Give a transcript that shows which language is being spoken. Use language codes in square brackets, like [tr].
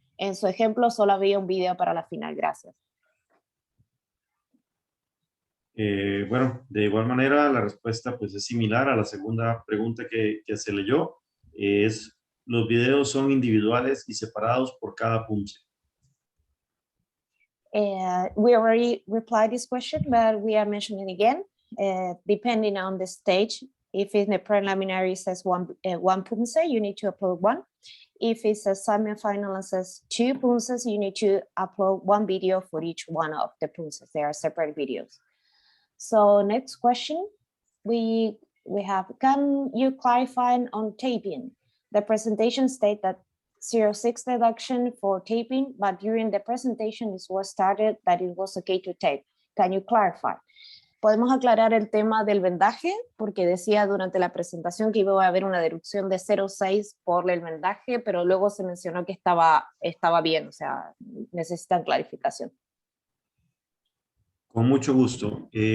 [es] En su ejemplo, solo había un video para la final. Gracias. Bueno, de igual manera, la respuesta pues es similar a la segunda pregunta que se leyó. Los videos son individuales y separados por cada Poomsae. [en] We already replied this question, but we are mentioning it again. Depending on the stage, if in the preliminary says one Poomsae, you need to upload 1. If it's a semi-final and says 2 Poomsaes, you need to upload 1 video for each one of the Poomsaes. They are separate videos. So next question, we have, can you clarify on taping? The presentation state that 06 deduction for taping, but during the presentation it was started that it was okay to tape. Can you clarify? [es] Podemos aclarar el tema del vendaje, porque decía durante la presentación que iba a haber una deducción de 0,6 por el vendaje, pero luego se mencionó que estaba bien, o sea, necesitan clarificación. Con mucho gusto.